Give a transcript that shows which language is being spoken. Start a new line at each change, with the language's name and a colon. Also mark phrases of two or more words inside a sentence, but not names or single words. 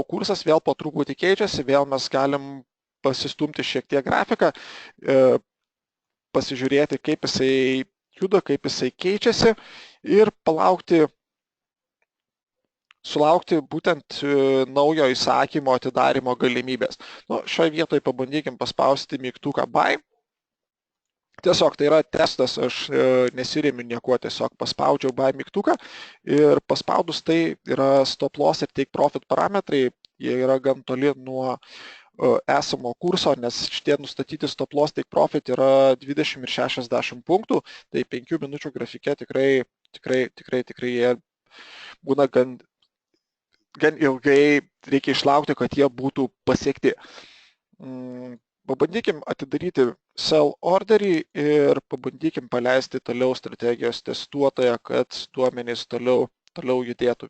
Lithuanian: Kursas vėl po truputį keičiasi, vėl mes galim pasistumti šiek tiek grafiką, pasižiūrėti, kaip jisai juda, kaip jisai keičiasi ir sulaukti būtent naujo įsakymo atidarimo galimybės. Nu, šioje vietoje pabandykim paspausti mygtuką buy. Tiesiog tai yra testas, aš nesiremiu niekuo, tiesiog paspaudžiau buy mygtuką ir paspaudus tai yra
English: stop loss
Lithuanian: ir
English: take profit
Lithuanian: parametrai, jie yra gan toli nuo esamo kurso, nes šitie nustatyti
English: stop loss take profit
Lithuanian: yra 20 ir 60 punktų, tai 5 minučių grafike tikrai jie būna gan ilgai, reikia išlaukti, kad jie būtų pasiekti. Pabandykim atidaryti sell orderį ir pabandykim paleisti toliau strategijos testuotoją, kad duomenys toliau judėtų.